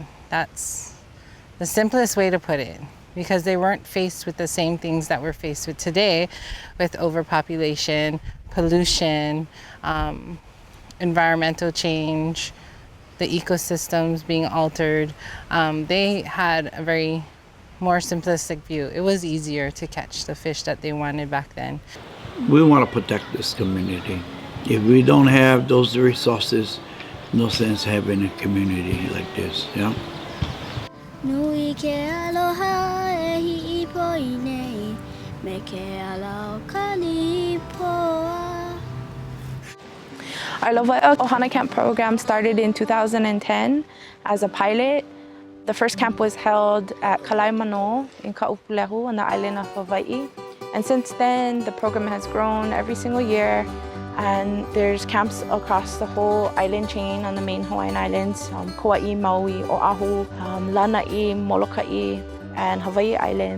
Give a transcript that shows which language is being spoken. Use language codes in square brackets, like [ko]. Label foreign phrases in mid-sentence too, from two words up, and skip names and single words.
[en] That's the simplest way to put it, because they weren't faced with the same things that we're faced with today, with overpopulation, pollution, environmental change, the ecosystems being altered. They had a very more simplistic view. It was easier to catch the fish that they wanted back then. We want to protect this community. If we don't have those resources, no sense having a community like this, [haw] Nui ke aloha e hi'i poi nei, me ke alau kalipoa. [en] Our Lawaiʻa ʻOhana camp program started in 2010 as a pilot. The first camp was held at Kalaimano in Ka'upulehu on the island of Hawaii. And since then, the program has grown every single year. And there's camps across the whole island chain on the main Hawaiian islands, Kauai, Maui, Oahu, Lanai, Molokai, and Hawaii Island.